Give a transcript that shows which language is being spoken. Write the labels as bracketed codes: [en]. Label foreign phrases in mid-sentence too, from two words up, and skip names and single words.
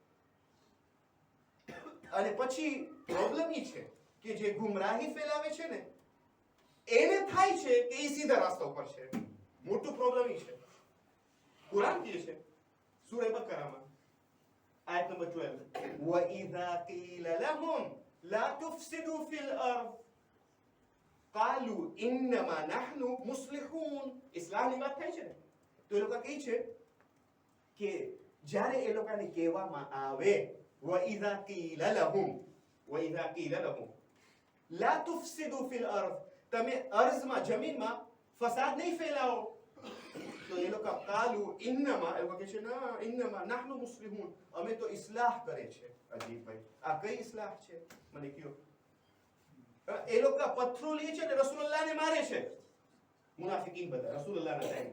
[gu] અને પછી પ્રોબ્લેમ એ છે કે જે ગુમરાહી ફેલાવે છે ને, એને થાય છે કે એ સીધા રસ્તા ઉપર છે. મોટું પ્રોબ્લેમ એ છે. કુરાન કહે છે સૂરે બકરામાં આયત નંબર 12, [ar] وَإِذَا قِيلَ لَهُمْ لَا تُفْسِدُوا فِي الْأَرْضِ قَالُوا إِنَّمَا نَحْنُ مُصْلِحُونَ. [gu] ઇસ્લામની વાત થાય છે ને, તો એ લોકો કહે છે કે જ્યારે એ લોકોને કહેવામાં આવે [ar] وَإِذَا قِيلَ لَهُمْ لَا تُفْسِدُوا فِي الْأَرْضِ, [gu] તમે અર્ઝમાં જમીનમાં ફસાદ નહીં ફેલાવો. તો એ લોકો [ar] قالوا إنما, [gu] એ લોકો કહે છે ના [ar] إنما نحن مسلمون, [gu] અમે તો ઇસ્લાહ કરે છે. અજીબભાઈ, આ કઈ ઇસ્લાહ છે મને કયો? એ લોકો પથ્થરો લે છે ને રસૂલુલ્લાહને મારે છે, મુનાફિકીન બધા રસૂલુલ્લાહના ટાઈમ.